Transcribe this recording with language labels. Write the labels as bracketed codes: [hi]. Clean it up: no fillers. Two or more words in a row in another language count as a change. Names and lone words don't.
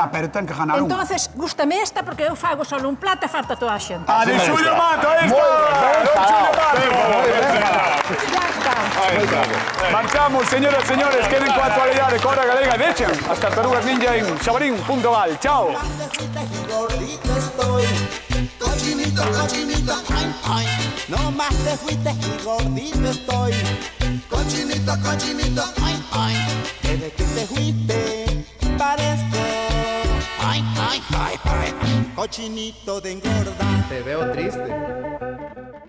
[gl] Xa, pero ten que ganar un. Entonces, gustame esta porque eu fago só un plato e falta toda a xente. A de Xulio Mato, aí está! Xulio Mato! [es] Ya está. [gl] Marchamos, señoras e señores, queden coa actualidade con Hora Galega. Deixen as Tartarugas Ninja en xabarín.gal. Chao! [es] Gordito estoy, cochinito, cochinito, ay, ay. No más te fuiste y gordito estoy, cochinito, cochinito, ay, ay. Desde que te fuiste parezco, ay, ay, ay, ay. Cochinito de engordar. Te veo triste.